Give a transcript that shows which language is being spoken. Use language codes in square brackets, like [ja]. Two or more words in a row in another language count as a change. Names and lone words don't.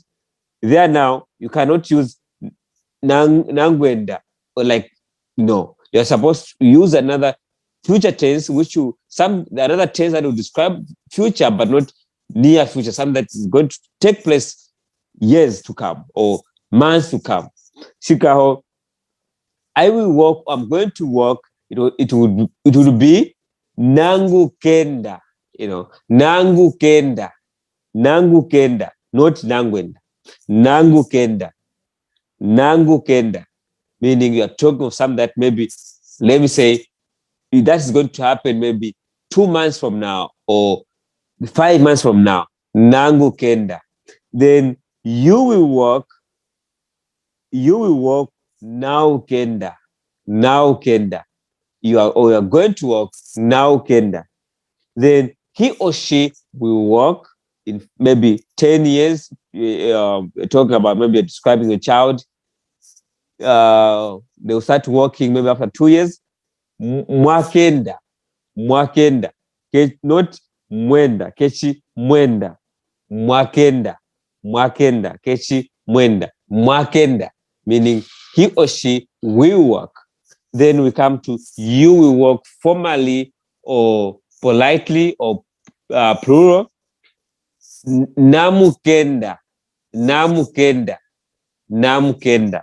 [en] There now, you cannot use nangwenda, or like, no, you're supposed to use another future tense, another tense that will describe future, but not near future, something that is going to take place years to come or months to come. Shikaho, I will walk, I'm going to walk, it would be [kqn] nangu kenda, nangu kenda, [en] not [kqn] nangwenda, nangu kenda, [en] meaning you are talking of something that maybe, let me say, that's going to happen maybe 2 months from now or 5 months from now, [kqn] nangu kenda. [en] Then you will walk, [kqn] now kenda. [en] You are going to walk, [kqn] now kenda. [en] Then he or she will walk in maybe 10 years, talking about maybe describing a child. They'll start walking maybe after 2 years. [kqn] Mwakenda, not mwenda, kechi mwenda, mwakenda, mwakenda, kechi mwenda, mwakenda, [en] meaning he or she will work. Then we come to you will work formally or politely or plural. [kqn] Namukenda, namukenda, namukenda.